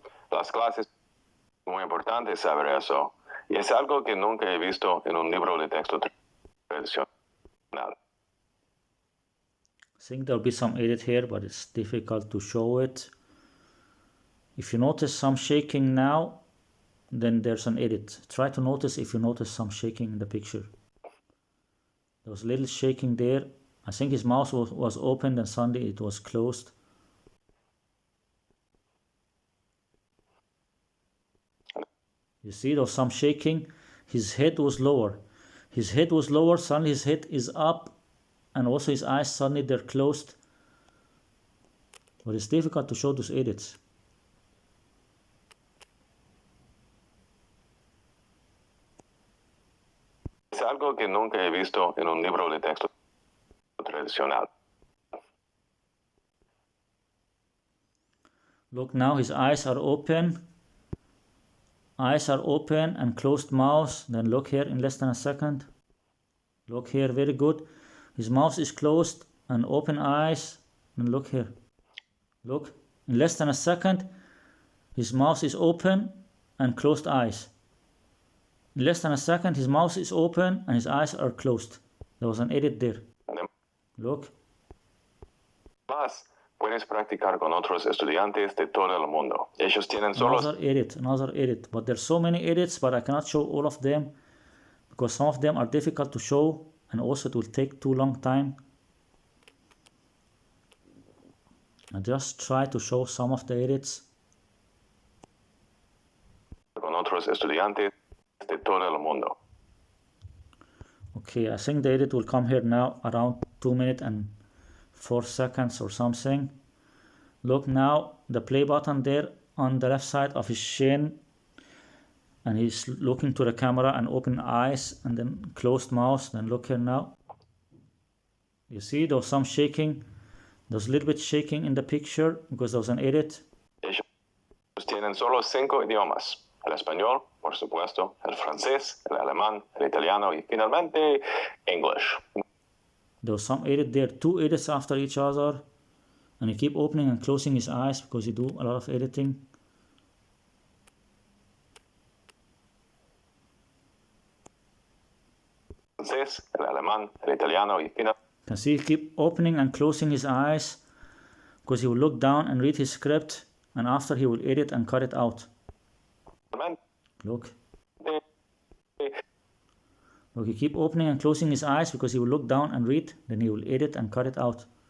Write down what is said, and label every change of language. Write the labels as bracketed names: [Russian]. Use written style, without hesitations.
[Spanish] Las clases, muy importante saber eso, y es algo que nunca he visto en un libro de texto tradicional. [English] I think there will be some edit here, but it's difficult to show it. If you notice some shaking now, then there's an edit. Try to notice if you notice some shaking in the picture. There was a little shaking there. I think his mouth was opened and suddenly it was closed. You see, there was some shaking. His head was lower. His head was lower, suddenly his head is up, and also his eyes, suddenly they're closed. It but it's difficult to show those edits. [Spanish] Es algo que nunca he visto en un libro de texto tradicional. [English] Look now, his eyes are open. Eyes are open and closed mouth. Then look here in less than a second. Look here, very good. His mouth is closed and open eyes. And look here. Look, in less than a second, his mouth is open and closed eyes. In less than a second, his mouth is open and his eyes are closed. There was an edit there. Look. [Spanish] Más, puedes practicar con otros estudiantes de todo el mundo. Ellos tienen solo... [English] Another edit. But there's so many edits, but I cannot show all of them because some of them are difficult to show and also it will take too long time. I just try to show some of the edits. [Spanish] Con otros estudiantes de todo el mundo. [English] Okay, I think the edit will come here now around 2 minutes and 4 seconds or something. Look now, the play button there on the left side of his chin, and he's looking to the camera and open eyes and then closed mouth. Then look here now. You see there was some shaking. There's a little bit shaking in the picture because there was an edit. [Spanish] Ellos tienen solo 5 idiomas. El español, por supuesto, el francés, el alemán, el italiano y finalmente English. [English] There was some edit there, 2 edits after each other, and he keep opening and closing his eyes because he do a lot of editing. [Spanish] Francés, el alemán, el italiano y finalmente. [English] You can see he keep opening and closing his eyes because he will look down and read his script, and after he will edit and cut it out. Look. Look, he keep opening and closing his eyes because he will look down and read, then he will edit and cut it out.